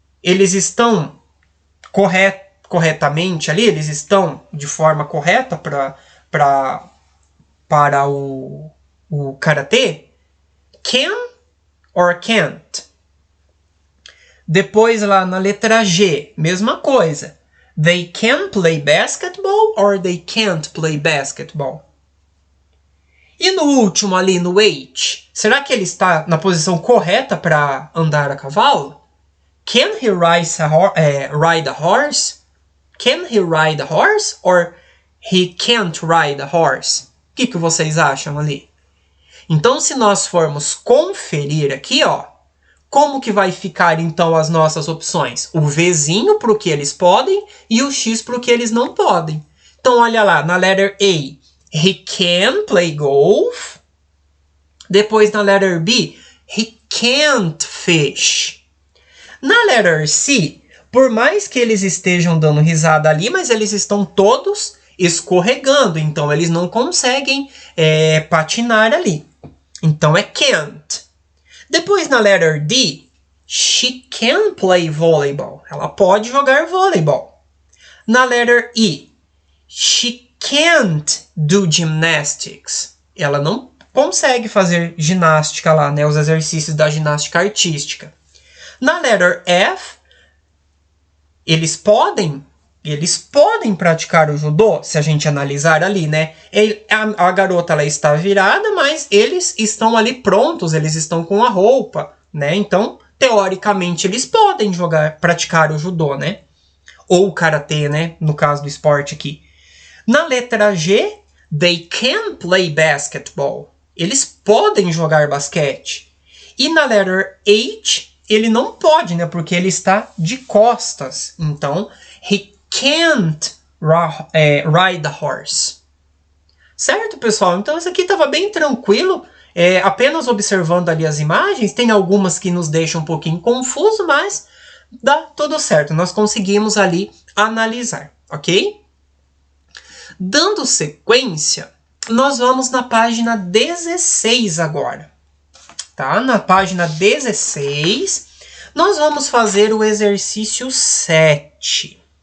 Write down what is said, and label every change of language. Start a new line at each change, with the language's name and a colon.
Portuguese: Eles estão corretamente ali? Eles estão de forma correta para o karatê?
English: Can or can't?
Portuguese: Depois lá na letra G, mesma coisa.
English: They can play basketball or they can't play basketball?
Portuguese: E no último ali, no H, será que ele está na posição correta para andar a cavalo?
English: Can he ride a horse? Can he ride a horse or he can't ride a horse?
Portuguese: O que vocês acham ali? Então, se nós formos conferir aqui, ó, como que vai ficar então as nossas opções? O Vzinho para o que eles podem e o X para o que eles não podem. Então, olha lá, na
English: letter A, he can play golf.
Portuguese: Depois, na
English: letter B, he can't fish.
Portuguese: Na letter C, por mais que eles estejam dando risada ali, mas eles estão todos escorregando, então eles não conseguem patinar ali. Então é
English: can't.
Portuguese: Depois na
English: letter D, she can play volleyball.
Portuguese: Ela pode jogar voleibol. Na
English: letter E, she can't do gymnastics.
Portuguese: Ela não consegue fazer ginástica lá, né? Os exercícios da ginástica artística. Na
English: letter F,
Portuguese: Eles podem praticar o judô, se a gente analisar ali, né? A garota ela está virada, mas eles estão ali prontos, eles estão com a roupa, né? Então, teoricamente, eles podem praticar o judô, né? Ou o karatê, né? No caso do esporte aqui. Na letra G,
English: they can play basketball.
Portuguese: Eles podem jogar basquete. E na letra H, ele não pode, né? Porque ele está de costas. Então,
English: he can't ride the horse.
Portuguese: Certo, pessoal? Então, isso aqui estava bem tranquilo. Apenas observando ali as imagens. Tem algumas que nos deixam um pouquinho confuso, mas dá tudo certo. Nós conseguimos ali analisar, ok? Dando sequência, nós vamos na página 16 agora. Tá? Na página 16, nós vamos fazer o exercício 7.